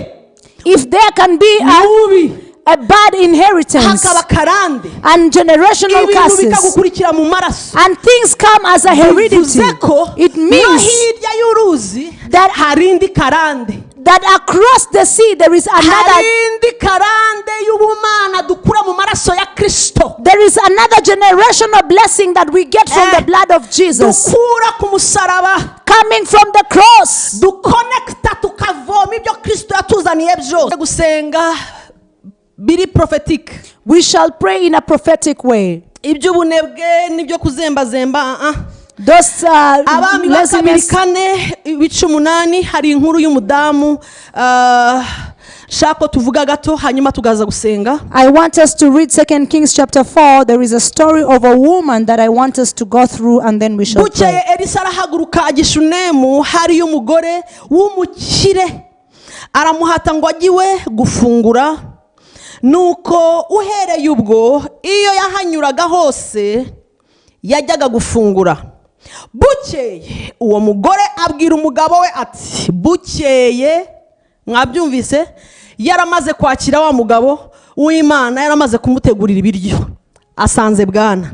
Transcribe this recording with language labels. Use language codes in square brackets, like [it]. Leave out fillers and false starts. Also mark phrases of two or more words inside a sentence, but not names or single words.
[en] if there can be a bad inheritance and generational curses, and things come as a heredity, it means that across the sea there is another generational blessing that we get from the blood of Jesus, coming from the cross. [rn] Biri prophetic. [en] We shall pray in a prophetic way. Those laziness. [rn] Hari inkuru y'umudamu shako tuvuga gato hanyuma tugaza gusenga. [en] I want us to read 2 Kings chapter 4. There is a story of a woman that I want us to go through, and then we shall pray. [rw] Bukeye Elisa arahaguruka ajya i Shunemu, hari umugore w'umukire aramuhata ngo agiwe gufungura. Nuko uhereye ubwo iyo yahanyuraga hose yajyaga gufungura. [rn] Bukeye uwo mugore abwira umugabo we ati, bukeye, mwabyumvise, yaramaze kwakira wa mugabo w'Imana, yaramaze kumutegurira ibiryo, asanze bwana.